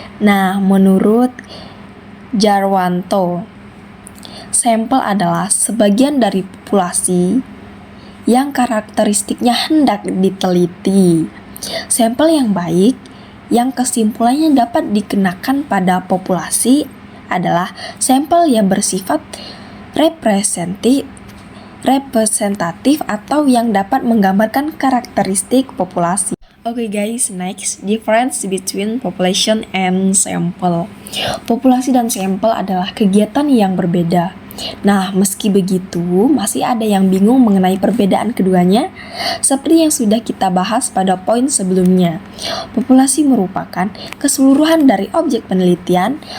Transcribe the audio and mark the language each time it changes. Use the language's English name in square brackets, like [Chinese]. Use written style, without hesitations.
[Indonesian] Nah, menurut Jarwanto, sampel adalah sebagian dari populasi yang karakteristiknya hendak diteliti. Sampel yang baik yang kesimpulannya dapat dikenakan pada populasi adalah sampel yang bersifat representatif atau yang dapat menggambarkan karakteristik populasi. [English] Oke guys, next, difference between population and sample. [Indonesian] Populasi dan sampel adalah kegiatan yang berbeda. Nah, meski begitu, masih ada yang bingung mengenai perbedaan keduanya, seperti yang sudah kita bahas pada poin sebelumnya. Populasi merupakan keseluruhan dari objek penelitian.